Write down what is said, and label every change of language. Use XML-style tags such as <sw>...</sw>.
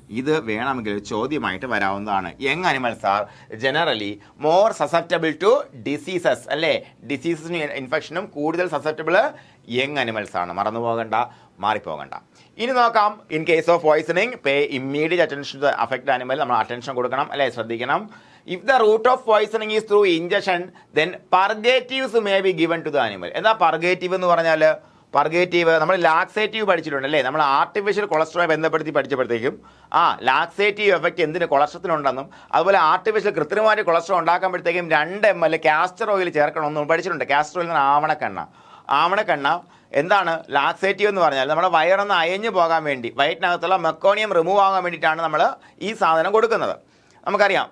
<ml>ഇത് വേണമെങ്കിൽ ചോദ്യമായിട്ട് വരാവുന്നതാണ്.</ml> <en>young animals are generally more susceptible to diseases</en> <ml>അല്ലേ, ഡിസീസസിനും ഇൻഫെക്ഷനും കൂടുതൽ സസെപ്റ്റബിൾ യങ് അനിമൽസ് ആണ്, മറന്നു പോകണ്ട, മാറിപ്പോകണ്ട. ഇനി നോക്കാം,</ml> <en>in case of poisoning pay immediate attention to affected animal,</en> <ml>നമ്മൾ അറ്റൻഷൻ കൊടുക്കണം അല്ലേ, ശ്രദ്ധിക്കണം.</ml> <en>If the route of poisoning is through ingestion, then purgatives may be given to the animal.</en> <ml>എന്താ പർഗേറ്റീവ് എന്ന് പറഞ്ഞാൽ, പർഗേറ്റീവ് നമ്മൾ ലാക്സേറ്റീവ് പഠിച്ചിട്ടുണ്ട് അല്ലേ, നമ്മൾ ആർട്ടിഫിഷ്യൽ കൊളസ്ട്രോളെ ബന്ധപ്പെടുത്തി പഠിച്ചപ്പോഴത്തേക്കും ലാക്സേറ്റീവ് എഫക്റ്റ് എന്തിന് കൊളസ്ട്രോളിനുണ്ടെന്നും, അതുപോലെ artificial കൃത്രിമമായിട്ട് cholesterol ഉണ്ടാക്കുമ്പോഴത്തേക്കും 2 ml castor oil ചേർക്കണമെന്നും പഠിച്ചിട്ടുണ്ട്. കാസ്റ്റർ ഓയിൽ എന്ന് പറഞ്ഞാൽ ആവണക്കെണ്ണ എന്താണ് ലാക്സേറ്റീവ് എന്ന് പറഞ്ഞാൽ, നമ്മുടെ വയറൊന്ന് അയഞ്ഞു പോകാൻ വേണ്ടി, വയറ്റിനകത്തുള്ള മെക്കോണിയം റിമൂവ് ആകാൻ വേണ്ടിയിട്ടാണ് നമ്മൾ ഈ സാധനം കൊടുക്കുന്നത്, നമുക്കറിയാം.</ml>